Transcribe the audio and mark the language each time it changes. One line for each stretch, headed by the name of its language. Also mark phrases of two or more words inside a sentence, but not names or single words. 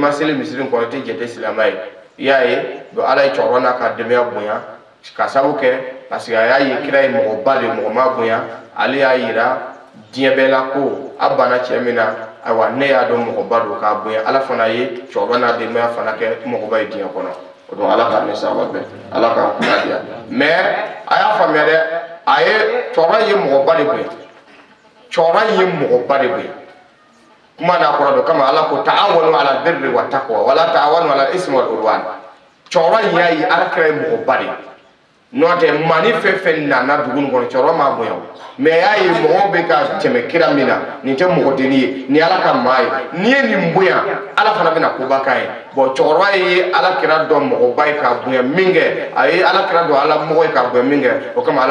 Bambara: ma seli misiri in kɔnɔ i tɛ jate silamɛ ye i y'a ye donc ala ye cɛkɔrɔba n'a ka denbaya bonya ka sabu kɛ
French: parce que
Bambara: a y'a ye kira ye mɔgɔba de mɔgɔ ma bonya ale y'a yira diɲɛ bɛɛ la ko a banna cɛ min na ne y'a dɔn mɔgɔba don k'a bonya ala fana ye cɛkɔrɔba n'a denbaya fana kɛ mɔgɔba ye diɲɛ kɔnɔ o don ala ka ne sawa bɛn ala k'an kunna diya mais a y'a faamuya dɛ a ye cɛkɔrɔba ye mɔgɔba de bonya kuma n'a kɔrɔ dɔ kama ala ko
Arabic: تعاونوا على البر والتقوى ولا تعاونوا على الإثم والعدوان
Bambara: cɛkɔrɔba in y'a ye ala kɛra ye mɔgɔba de n'o tɛ maa ni fɛn fɛn nana dugu in kɔnɔ cɛkɔrɔba m'a bonya mais y'a ye mɔgɔw bɛ ka tɛmɛ kira min na nin tɛ mɔgɔdenni ye nin ala ka maa ye n'i ye nin bonya ala fana bɛna koba k'a ye bon cɛkɔrɔba ye ala kira dɔn mɔgɔba ye k'a bonya min kɛ a ye ala kira dɔn ala mɔgɔ ye k'a bonya min kɛ o kama